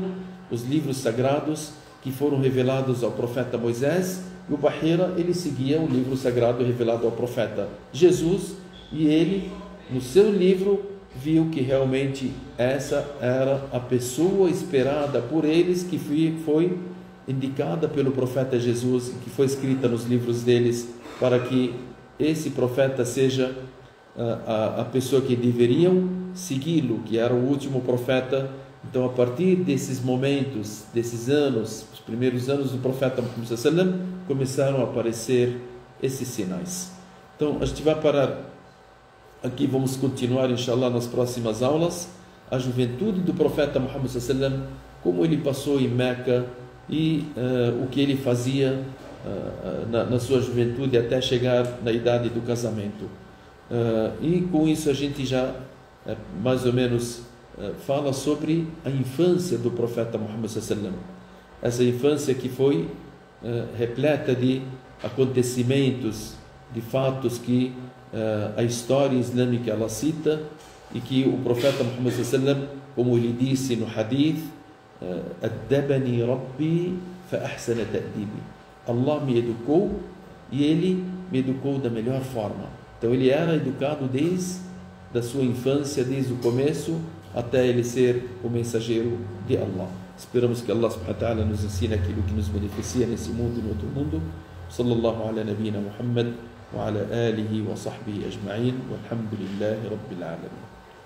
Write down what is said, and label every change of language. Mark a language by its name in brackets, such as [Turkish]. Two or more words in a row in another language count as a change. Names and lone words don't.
[Portuguese] os livros sagrados que foram revelados ao profeta Moisés, e o Bahira ele seguia o livro sagrado revelado ao profeta Jesus, e ele no seu livro viu que realmente essa era a pessoa esperada por eles, que foi indicada pelo profeta Jesus, que foi escrita nos livros deles, para que esse profeta seja a pessoa que deveriam segui-lo, que era o último profeta. Então, a partir desses momentos, desses anos, os primeiros anos do profeta Muhammad [Arabic] صلى الله عليه وسلم, [Portuguese] começaram a aparecer esses sinais. Então, a gente vai parar aqui, vamos continuar, inshallah, nas próximas aulas, a juventude do profeta Muhammad [Arabic] صلى الله عليه وسلم, [Portuguese] como ele passou em Meca e o que ele fazia na sua juventude até chegar na idade do casamento. E com isso a gente já mais ou menos fala sobre a infância do profeta Muhammad [Arabic] صلى الله عليه وسلم. [Portuguese] Essa infância que foi repleta de acontecimentos, de fatos que a história islâmica ela cita, e que o profeta Muhammad [Arabic] صلى الله عليه وسلم, [Portuguese] como ele disse no hadith, [Arabic] "أدبني ربي فأحسن تأديبي", [Portuguese] Allah me educou e ele me educou da melhor forma. Então ele era educado desde a sua infância, desde o começo até ele ser o mensageiro de Allah. Esperamos que Allah [Arabic] سبحانه وتعالى [Portuguese] nos ensine aquilo que nos beneficia nesse mundo e no outro mundo. [Arabic] صلى الله على نبينا محمد وعلى آله وصحبه أجمعين، والحمد لله رب العالمين.